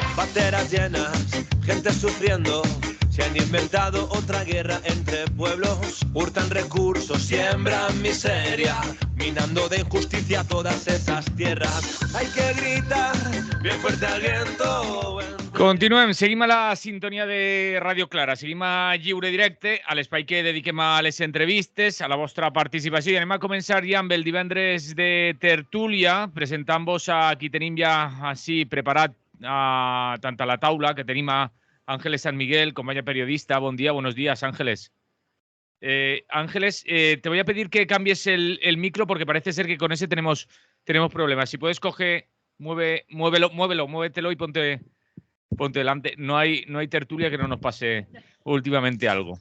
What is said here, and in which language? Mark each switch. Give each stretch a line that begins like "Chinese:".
Spanish: carreteras llenas, gente sufriendo. Se han inventado otra guerra entre pueblos, hurtan recursos, siembran miseria, minando de injusticia todas esas tierras. Hay que gritar bien fuerte al viento.
Catalan: Continuem, seguim a la sintonia de Radio Clara, seguim a Lliure Directe, a l'espai que dediquem a les entrevistes, a la vostra participació, i anem a començar ja amb el divendres de tertúlia, presentant-vos a qui tenim ja així preparat tant a la taula, que tenim a Ángeles San Miguel, companya periodista.
Spanish: Buen día, buenos días, Ángeles. Ángeles, te voy a pedir que cambies el micro porque parece ser que con ese tenemos problemas. Si puedes muévetelo y ponte delante. No hay tertulia que no nos pase últimamente algo.